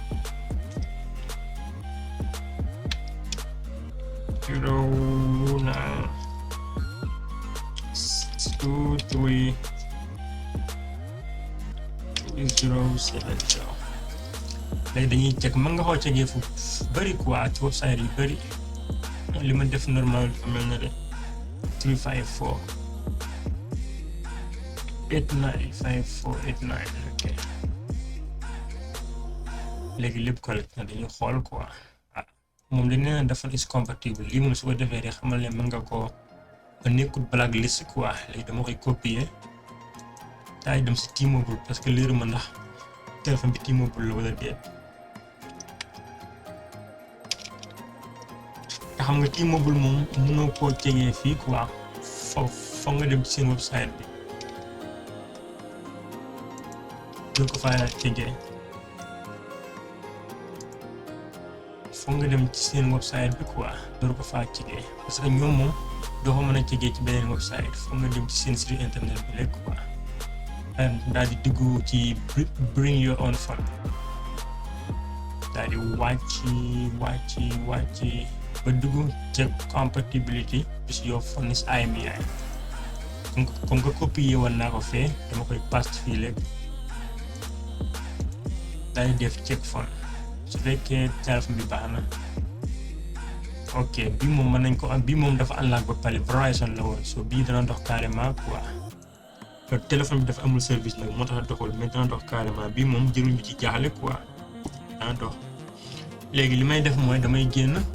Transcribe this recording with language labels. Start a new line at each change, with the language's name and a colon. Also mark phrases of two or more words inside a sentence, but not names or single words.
Wolof: 09 23 070 léegi dañuy check mën nga xoo checkee fu bëri quoi ci website yu bëri li ma def normal dafa mel na de 354 895489 ok léegi lépp correct na dañuy xool quoi moom dañ nee na dafa
English: is compatible
Wolof: lii moom su ko defee rek xamal ne mën nga ko nekkul blacklist quoi léegi dama koy copier daay dem si T-Mobile parce que leeru ma ndax téléphone bi T-Mobile la wala déet te xam nga T-Mobile moom mënoo koo jegee fii quoi foog nga dem ci seen website bi doo ko faa jegee foog nga dem ci seen website bi quoi doo ko faa jegee parce que ñoom moom doo ko mën a jegee ci beneen website foog nga dem ci seen site internet bi rek quoi daal di dugg ci
English: bring your own phone
Wolof: daal di wàcc ba dugg
English: check compatibility with your phone's IMEI
French: comme que
Wolof: copier woon naa ko fee dama koy paste fii léegi daal di def
English: check phone
Wolof: su fekkee téléphone bi baax na ok bii moom mën nañ ko am bii moom dafa unlock ba pare Verizon la woon so bii dana dox carrément quoi téléphone bi dafa amul service nag moo tax doxul mais dana dox carrément bii moom jërul ñu ci jaaxle quoi dana dox léegi li may def mooy damay génn